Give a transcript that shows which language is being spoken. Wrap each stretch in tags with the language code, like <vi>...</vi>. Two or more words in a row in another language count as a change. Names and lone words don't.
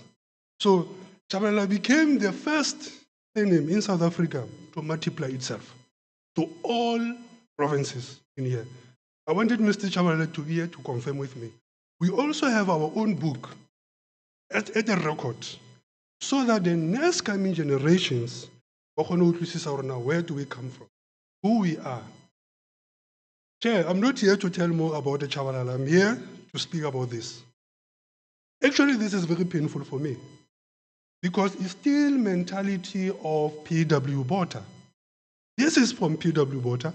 <en>So Chabalala became the first name in South Africa to multiply itself to all provinces in here. I wanted Mr. Chabalala to be here to confirm with me. We also have our own book at a record, so that the next coming generations</en> <st>ba kgone ho utlwisisa hore</st> <en>now where do we come from, who we are. Chair, I'm not here to tell more about the Chabalala. I'm here to speak about this. Actually, this is very painful for me because it's still mentality of PW Botha. This is from PW Botha.</en>